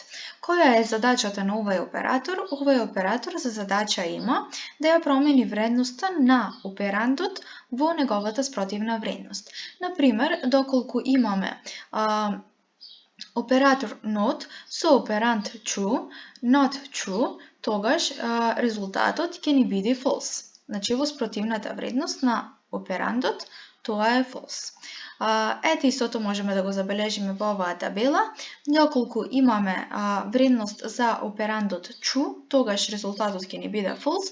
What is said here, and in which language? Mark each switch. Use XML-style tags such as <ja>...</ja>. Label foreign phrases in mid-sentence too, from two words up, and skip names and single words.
<mk>Која е задачата на овој оператор? Овој оператор за задача има да ја промени вредноста на операндот во неговата спротивна вредност. Например, доколку имаме оператор not со операнд true,</mk> <en>not true,</en> <mk>тогаш резултатот ќе ни биде false. Значи во спротивната вредност на операндот тоа е false. Ете истото можеме да го забележиме во оваа табела. Доколку имаме вредност за операндот true, тогаш резултатот ќе ни биде false.</mk>